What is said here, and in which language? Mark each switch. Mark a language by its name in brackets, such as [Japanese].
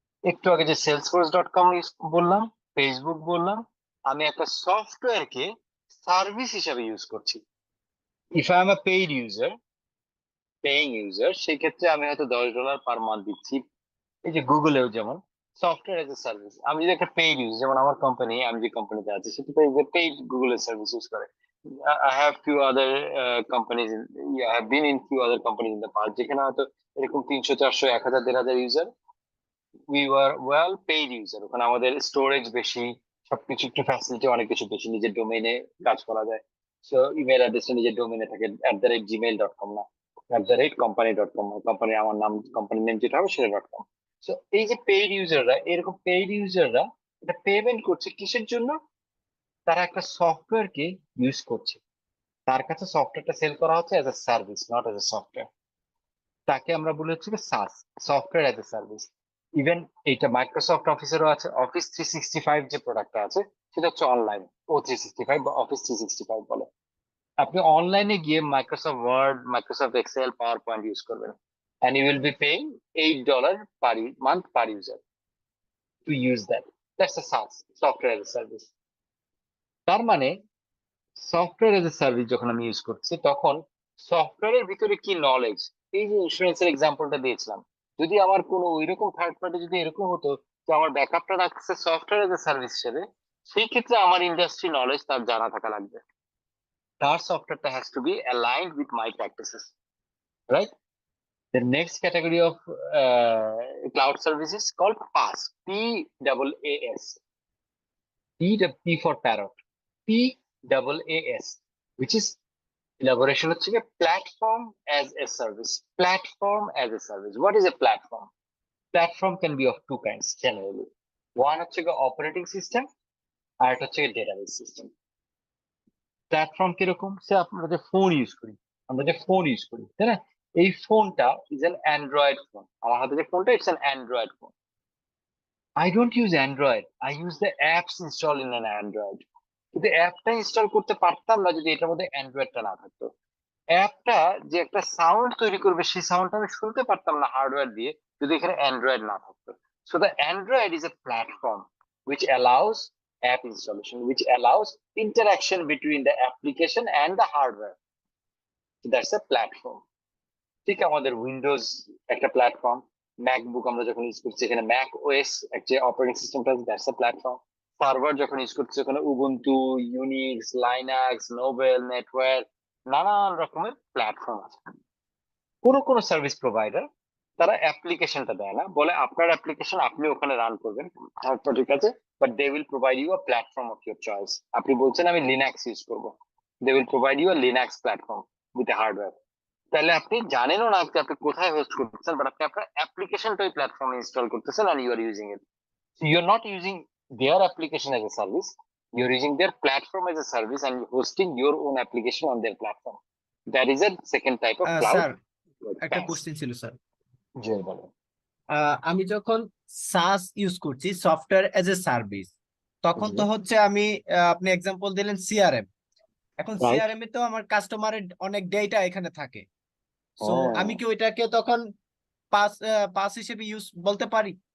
[Bangla] একটু আগে যে salesforce.com বললাম, ফেসবুক বললাম, আমি একটা সফটওয়্যারকে সার্ভিস হিসেবে ইউজ করছি। [English] if I am a paying user, [Bangla] সেই ক্ষেত্রে আমি হয়তো [English] $10 per month দিচ্ছি। [Bangla] এই যে গুগলেও যেমন সফটওয়্যার এজ এ সার্ভিস, আমি যদি একটা পেইড ইউজ, যেমন আমার কোম্পানি, আমি যে কোম্পানিতে আছি সেটা পেইড গুগলের সার্ভিস ইউজ করে। [English] I have few other companies I have been in few other companies in the past, [Bangla] যেখানে হয়তো এরকম [English] 300 400 1000 1500 user, we were well paid user। [Bangla] ওখানে আমাদের স্টোরেজ বেশি, সবকিছু একটু ফ্যাসিলিটি অনেক কিছু বেশি, নিজের ডোমেইনে কাজ করা যায়। সো ইমেল অ্যাড্রেসটা নিজের ডোমেইনে থাকে @gmail.com না, @company.com, কোম্পানির আমার নাম, কোম্পানির নেম যেটা হবে সেটা .com। সো এই যে পেইড ইউজাররা, এরকম পেইড ইউজাররা এটা পেমেন্ট করছে কিসের জন্য? তারা একটা সফটওয়্যারকে ইউজ করছে, তার কাছে সফটওয়্যারটা সেল করা হচ্ছে as a service, [English] Not as a software. [Bangla] তাকে আমরা বলি হচ্ছে সাস, software as a service. Even এটা মাইক্রোসফট অফিসেরও আছে। অফিস 365 যে প্রোডাক্টটা আছে সেটা হচ্ছে অনলাইন, O365 বা অফিস 365 বলে। আপনি অনলাইনে গিয়ে [English] Microsoft Word, Microsoft Excel, PowerPoint use করবেন, and you will be paying $8 per month per user to use that. That's a SaaS, software as a service। [Bangla] তার মানে সফটওয়্যার এজ এ সার্ভিস যখন আমি use করছি, তখন সফটওয়্যারের ভিতরে কি নলেজ, এই যে ইন্স্যুরেন্সের এক্সাম্পলটা দিয়েছিলাম, যদি আমার কোনো ওইরকম থার্ড পার্টি যদি এরকম হতো যে আমার ব্যাকআপটা রাখছে সফটওয়্যার এজ এ সার্ভিস হিসেবে, সেই ক্ষেত্রে আমার ইন্ডাস্ট্রি নলেজ তার জানা থাকা লাগবে, তার সফটওয়্যারটা [English] has to be aligned with my practices, [Bangla] right? [English] The next category of cloud services called PaaS, PaaS, P for parrot, PaaS, which is elaboration [Bangla] হচ্ছে কি [English] platform as a service। Platform as a service, what is a platform? Platform can be of two kinds generally। [Bangla] One হচ্ছে কি [English] operating system, [Bangla] আর একটা হচ্ছে [English] database system। [Bangla] Platform কিরকম? সে আমরা যে phone use করি, তাই না? এই ফোনটা [English] is an Android phone, [Bangla] আমার হাতে যে ফোনটা, [English] It's an Android phone. I don't use Android, I use the apps installed in an Android। [Bangla] কিন্তু অ্যাপটা ইনস্টল করতে পারতাম না যদি এটার মধ্যে অ্যান্ড্রয়েডটা না থাকতো। অ্যাপটা যে একটা সাউন্ড তৈরি করবে, সেই সাউন্ডটা আমি শুনতে পারতাম না হার্ডওয়্যার দিয়ে যদি এখানে অ্যান্ড্রয়েড না থাকতো। [English] So the Android is a platform which allows app installation, which allows interaction between the application and the hardware। So that's a platform। [Bangla] ঠিক আমাদের উইন্ডোজ একটা প্ল্যাটফর্ম, ম্যাকবুক আমরা যখন ইউজ করছি এখানে ম্যাক ওএস যে অপারেটিং সিস্টেমটা, [English] That's a platform. [Bangla] সার্ভার যখন ইউজ করছি ওখানে Ubuntu, Unix, Linux, Nobel, network, নানান রকমের প্ল্যাটফর্ম আছে। কোন সার্ভিস প্রোভাইডার তারা অ্যাপ্লিকেশনটা দেয় না, বলে আপনার অ্যাপ্লিকেশন আপনি ওখানে রান করবেন, ঠিক আছে, [English] But they will provide you a platform of your choice. [Bangla] আপনি বলছেন আমি লিনাক্স ইউজ করবো, [English] They will provide you a Linux platform with a hardware. [Bangla] তাহলে আপনি জানেনও না যে আপনি কোথায় হোস্ট করতেছেন, বাট আপনি আপনার অ্যাপ্লিকেশনটা ওই প্ল্যাটফর্মে ইনস্টল করতেছেন [English] and you are using it। So you're not using their application as a service, you're using their platform as a service and you're hosting your own application on their platform। That is a second type of cloud। [Bangla] Sir একটা [English] PaaS। [Bangla] Question ছিল sir. জি বলেন। আমি যখন সাস use করছি, software as a service, তখন তো হচ্ছে আমি আপনি এক্সাম্পল দিলেন সিআরএম। এখন [English] Right? [Bangla] সিআরএম এ তো আমার কাস্টমারের অনেক ডেটা এখানে থাকে, সো হ্যাঁ, আমি কি ওইটাকে তখন পাস পাস হিসেবে ইউজ বলতে পারি?